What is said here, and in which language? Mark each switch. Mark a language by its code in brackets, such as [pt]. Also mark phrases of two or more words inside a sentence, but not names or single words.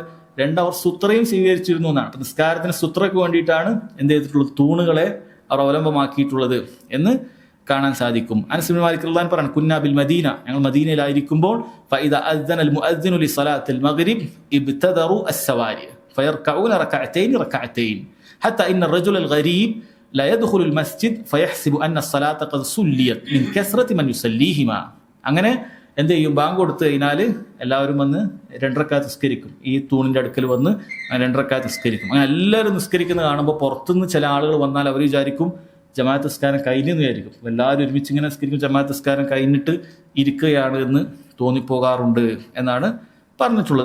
[ml] രണ്ട്, അവർ സുത്രയും സ്വീകരിച്ചിരുന്നു എന്നാണ്. നിസ്കാരത്തിന് സുത്രയ്ക്ക് വേണ്ടിയിട്ടാണ് എന്ത് ചെയ്തിട്ടുള്ളത്, തൂണുകളെ അവർ അവലംബമാക്കിയിട്ടുള്ളത് എന്ന് കാണാൻ സാധിക്കും. [ar] أنس بن مالك رضي الله عنه പറഞ്ഞു, كنا بالمدينة, [ml] ഞങ്ങൾ മദീനയിലായിരിക്കുമ്പോൾ [ar] فإذا أذن المؤذن لصلاة المغرب ابتدروا السواري فيركعون ركعتين ركعتين حتى إن الرجل الغريب لا يدخل المسجد فيحسب أن الصلاة قد صليت من كثرة من يصليهما. [ml] അങ്ങനെ എന്ത് ചെയ്യും, ബാങ്ക് കൊടുത്തു കഴിഞ്ഞാൽ എല്ലാവരും വന്ന് 2 റക്അത്ത് നിസ്കരിക്കും. ഈ തൂണിന്റെ അടുക്കൽ വന്ന് 2 റക്അത്ത് നിസ്കരിക്കും. അങ്ങനെ എല്ലാവരും നിസ്കരിക്കുന്നത് കാണുമ്പോൾ പുറത്തുനിന്ന് ചില ആളുകൾ വന്നാൽ അവർ വിചാരിക്കും ജമാഅത്ത് നിസ്കാരം കഴിഞ്ഞെന്ന് വിചാരിക്കും. എല്ലാവരും ഒരുമിച്ച് ഇങ്ങനെ നിസ്കരിക്കും, ജമാഅത്ത് നിസ്കാരം കഴിഞ്ഞിട്ട് ഇരിക്കുകയാണ് എന്ന് തോന്നിപ്പോകാറുണ്ട് എന്നാണ് പറഞ്ഞിട്ടുള്ളത്.